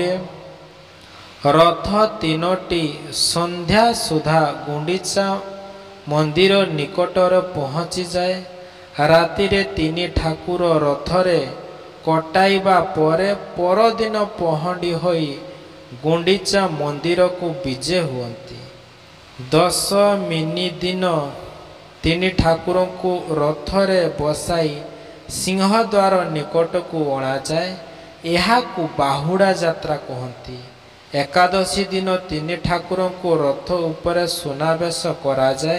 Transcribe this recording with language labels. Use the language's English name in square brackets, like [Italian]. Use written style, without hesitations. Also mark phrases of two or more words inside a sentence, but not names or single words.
[Odia] ରଥ ତିନୋଟି ସନ୍ଧ୍ୟା ସୁଦ୍ଧା ଗୁଣ୍ଡିଚା ମନ୍ଦିର ନିକଟର ପହଞ୍ଚି ଯାଏ। ରାତିରେ ତିନି ଠାକୁର ରଥରେ କଟାଇବା ପରେ ପରଦିନ ପହଣ୍ଡି ହୋଇ ଗୁଣ୍ଡିଚା ମନ୍ଦିର କୁ ବିଜେ ହୁଅନ୍ତି। 10 ମିନି ଦିନ ତିନି ଠାକୁରଙ୍କୁ ରଥରେ ବସାଇ ସିଂହଦ୍ୱାର ନିକଟକୁ ଅଣାଯାଏ। ଏହାକୁ ବାହୁଡ଼ା ଯାତ୍ରା କହନ୍ତି। ଏକାଦଶୀ ଦିନ ତିନି ଠାକୁରଙ୍କୁ ରଥ ଉପରେ ସୁନାବେଶ କରାଯାଏ।